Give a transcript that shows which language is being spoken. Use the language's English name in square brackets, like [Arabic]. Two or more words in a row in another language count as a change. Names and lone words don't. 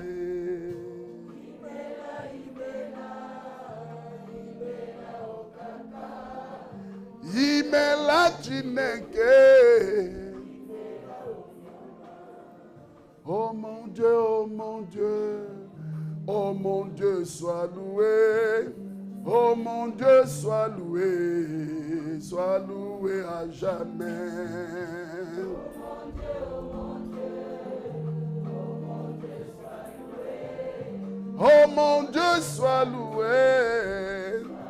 [Igbo] Imela, imela, imela o kaka, imela chineke, imela o nyoma. [French] Oh mon Dieu, oh mon Dieu, oh mon Dieu, sois loué. Oh mon Dieu, sois loué à jamais. Oh mon Dieu, sois loué.